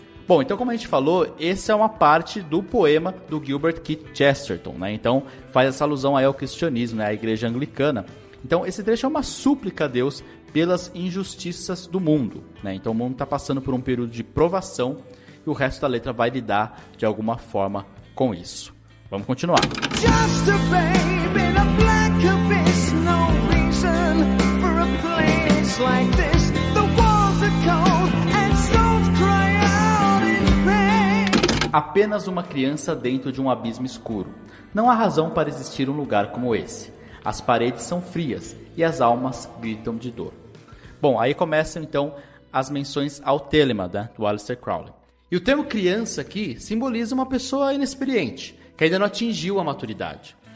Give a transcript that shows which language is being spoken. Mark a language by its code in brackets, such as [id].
[pt] Bom, então como a gente falou, essa é uma parte do poema do Gilbert Keith Chesterton, né? Então faz essa alusão aí ao cristianismo, né? À igreja anglicana. Então esse trecho é uma súplica a Deus pelas injustiças do mundo, né? Então o mundo está passando por um período de provação e o resto da letra vai lidar de alguma forma com isso. Vamos continuar. [en] Just a babe in a black abyss, no reason for a place like this. The walls are cold and stones cry out in pain. [pt] Apenas uma criança dentro de um abismo escuro. Não há razão para existir um lugar como esse. As paredes são frias e as almas gritam de dor. Bom, aí começam então as menções ao Telema, né, do Aleister Crowley. E o termo criança aqui simboliza uma pessoa inexperiente, que ainda não atingiu a maturidade.